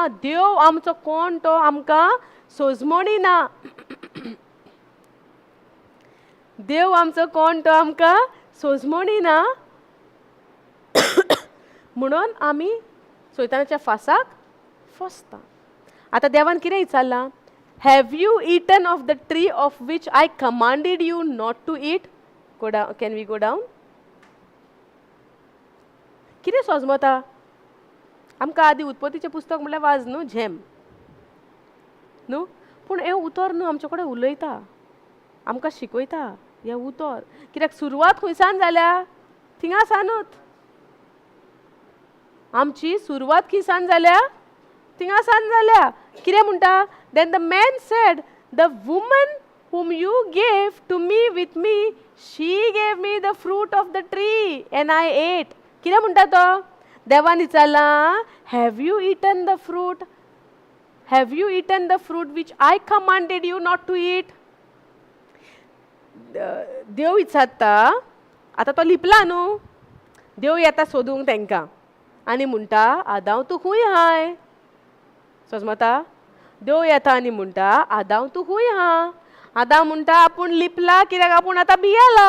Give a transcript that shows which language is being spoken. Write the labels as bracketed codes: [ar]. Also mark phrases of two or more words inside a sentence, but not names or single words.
[kok] देव आमचो कोण तो आमकां सोजमणी ना. देव आमचो कोण तो आमकां सोजमणी ना. म्हणून आमी सैतानाच्या फासाक फसता. आतां देवान कितें विचारला? [en] have you eaten of the tree of which I commanded you not to eat? can we go down? [kok] कितें सोजमता? आमकां आदी उत्पत्तीचें पुस्तक म्हणल्यार वाज न्हू, झेम न्हू. पूण हें उतर न्हू आमचे कडेन उलयता, आमकां शिकयता हें उतर. कित्याक सुरवात खंयसान जाल्या? थिंगासानूच. आमची सुरवात खंयसान जाल्या? थिंगासान जाल्या. कितें म्हणटा? [en] then the man said the woman whom you gave to me with me, she gave me the fruit of the tree and I ate. [kok] कितें म्हणटा तो? देवान विचारला [en] have you eaten the fruit? have you eaten the fruit which I commanded you not to eat? [kok] देव विचारता. आतां तो लिपला न्हू. देव येता सोदूंक तांकां आनी म्हणटा आदांव तूं खूंय हाय? सोजमता? देव येता आनी म्हणटा आदांव तूं खूंय हा? आदां म्हणटा आपूण लिपला कित्याक आपूण आतां भियेला.